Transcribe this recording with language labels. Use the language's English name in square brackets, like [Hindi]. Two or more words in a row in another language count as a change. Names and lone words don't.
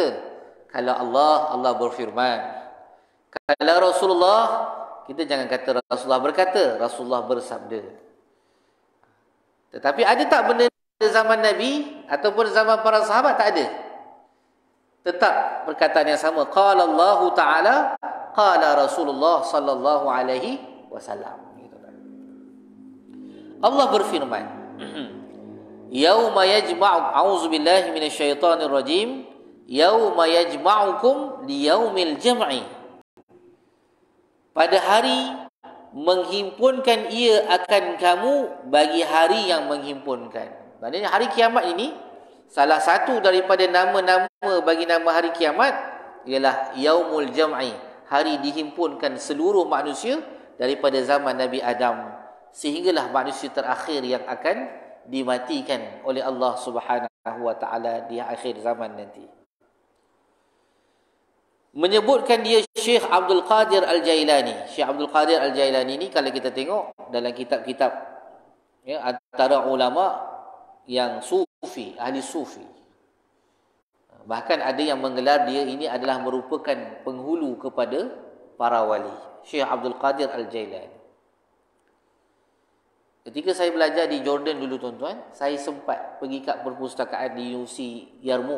[Malay] Kalau Allah, Allah berfirman. Kalau Rasulullah, kita jangan kata Rasulullah berkata, Rasulullah bersabda. Tetapi ada tak benda pada zaman Nabi ataupun zaman para sahabat? Tak ada. Tetap perkataan yang sama. [Arabic] قال الله تعالى، قال رسول الله صلى الله عليه وسلم. [Malay] Allah berfirman, [Arabic] يوم يجمع، أعوذ بالله من الشيطان الرجيم، يوم يجمعكم ليوم الجمع. [Malay] Pada hari menghimpunkan ia akan kamu bagi hari yang menghimpunkan. Maknanya hari kiamat ini, salah satu daripada nama-nama bagi nama hari kiamat ialah [Arabic] يوم الجمع, [Malay] hari dihimpunkan seluruh manusia daripada zaman Nabi Adam sehinggalah manusia terakhir yang akan dimatikan oleh Allah [Arabic] سبحانه وتعالى [Malay] di akhir zaman nanti. Menyebutkan dia Syekh Abdul Qadir Al-Jailani. Syekh Abdul Qadir Al-Jailani ni kalau kita tengok dalam kitab-kitab ya, antara ulama yang sufi, ahli sufi. Bahkan ada yang menggelar dia ini adalah merupakan penghulu kepada para wali. Syekh Abdul Qadir Al-Jailani. Ketika saya belajar di Jordan dulu tuan-tuan, saya sempat pergi kat perpustakaan di Universiti Yarmouk.